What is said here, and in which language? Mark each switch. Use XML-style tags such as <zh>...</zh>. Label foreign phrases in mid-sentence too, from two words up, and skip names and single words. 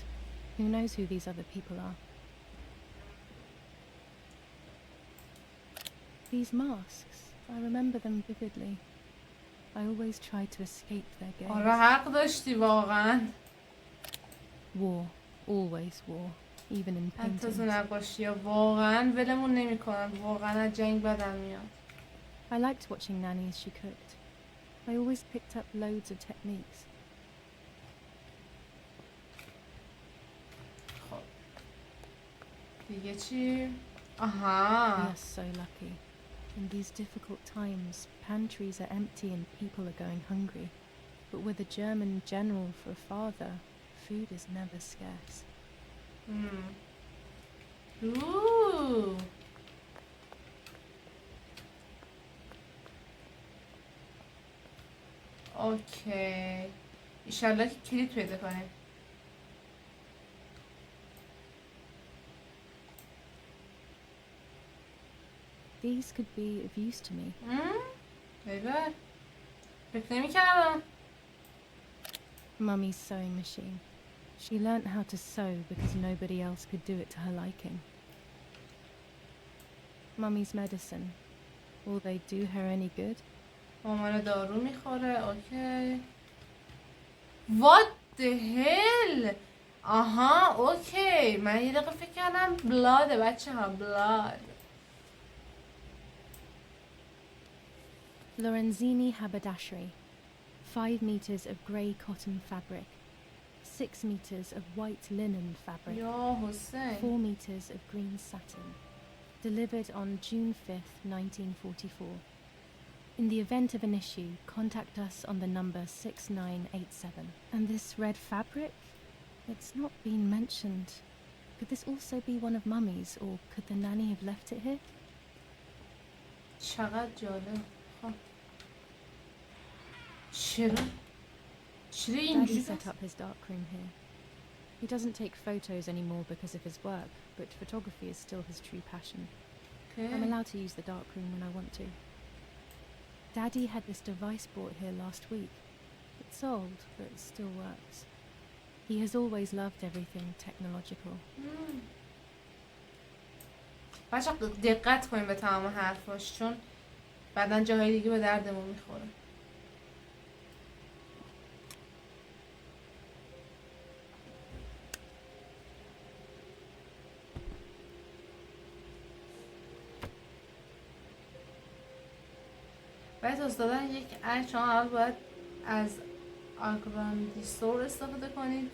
<en>Who knows who these other people are? These masks. I remember them vividly. I always tried to escape their gaze.</en> <fa>آره حق داشتی واقعا.</fa> <en>War. Always war. Even in</en> <fa>حتی تو</fa> <en>paintings.</en> <fa>نقاشی ها واقعا ولمون نمی کنن. واقعا از جنگ بدم میاد.</fa> <en>I liked watching Nanny as she cooked. I always picked up loads of techniques.</en> <fa>خب دیگه چی؟ آها.</fa> <en>We are so lucky. In these difficult times, pantries are empty and people are going hungry. But with a German general for a father, food is never scarce.</en> <fa>اوه. اوکی. ایشالله که کلید پیدا کنیم.</fa> <en>These could be of use to me.</en> <fa>ببر. فکر نمی کردم.</fa> <en>Mummy's sewing machine. She learnt how to sew because nobody else could do it to her liking. Mummy's medicine. Will they do her any good?</en> <fa>مامان دارو میخوره. اوکی.</fa> <en>What the hell؟</en> <fa>آها اوکی. من یه دقیقه فکر کردم بلاده بچه ها. بلاد.</fa> <en>Lorenzini haberdashery. 5 meters of grey cotton fabric. 6 meters of white linen fabric.</en> <fa>یا حسین.</fa> <en>4 meters of green satin. Delivered on June 5th, 1944. In the event of an issue, contact us on the number 6987. And this red fabric? It's not been mentioned. Could this also be one of Mummy's, or could the nanny have left it here?</en> <fa>چقدر جالب. خب. چرا</fa> <en>Daddy</en> <fa>اینجوری</fa> <en>set up his darkroom here. He doesn't take photos anymore because of his work, but photography is still his true passion. I'm allowed to use the darkroom when I want to. Daddy had this device brought here last week. It's old, but it still works. He has always loved everything technological.</en> <fa>بچه دقت کنیم به تمام حرفاش چون بعدن جاهای دیگه به دردمون میخوره. باید از دادن یک عکس شما اول باید از آگراندیسور استفاده کنید.</fa>